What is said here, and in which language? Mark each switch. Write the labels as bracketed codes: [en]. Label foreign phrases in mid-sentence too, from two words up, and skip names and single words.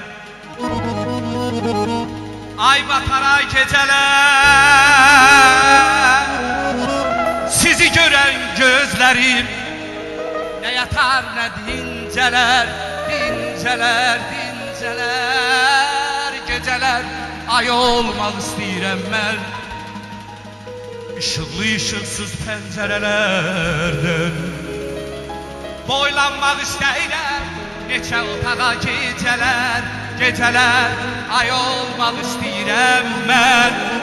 [tr] Ay batar ay geceler, sizi gören gözlerim ne yatar ne dinceler, dinceler, dinceler, geceler ay olmak [az] istəyirəm mən. [tr] Işıklı ışıksız pencerelerden [az] Boylanmaq istəyirəm neçə otağa gecələr, gecələr ay olmaq istəyirəm mən.